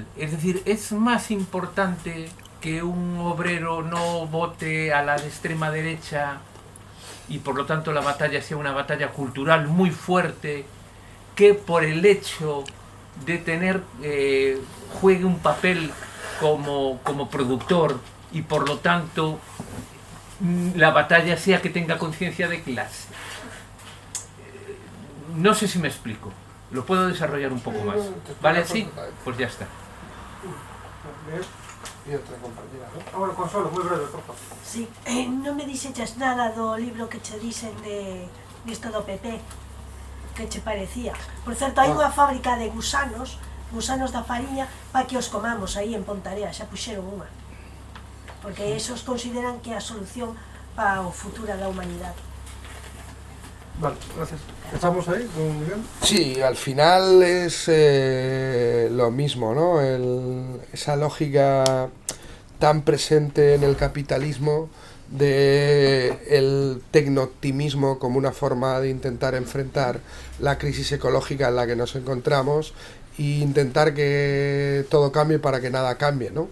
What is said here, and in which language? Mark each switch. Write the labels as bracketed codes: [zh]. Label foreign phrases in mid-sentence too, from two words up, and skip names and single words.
[es] Es decir, es más importante que un obrero no vote a la de extrema derecha y por lo tanto la batalla sea una batalla cultural muy fuerte, que por el hecho de tener juegue un papel como productor y por lo tanto la batalla sea que tenga conciencia de clase. No sé si me explico. Lo puedo desarrollar un poco más. ¿Vale así? Pues ya está. Y otra compañera, ¿no? [gl] Bueno, Consuelo, moi breve, por favor. Sí, non me dixeches nada do libro que che dixen disto do PP, que che parecía. Por certo, hai unha fábrica de gusanos da fariña, para que os comamos aí en Pontarea, xa puxeron unha. Porque esos consideran que é a solución para o futuro da humanidade. [es] Vale, gracias. ¿Estamos ahí con Miguel? Sí, al final es lo mismo, ¿no? Esa lógica tan presente en el capitalismo de el tecno-optimismo como una forma de intentar enfrentar la crisis ecológica en la que nos encontramos e intentar que todo cambie para que nada cambie, ¿no?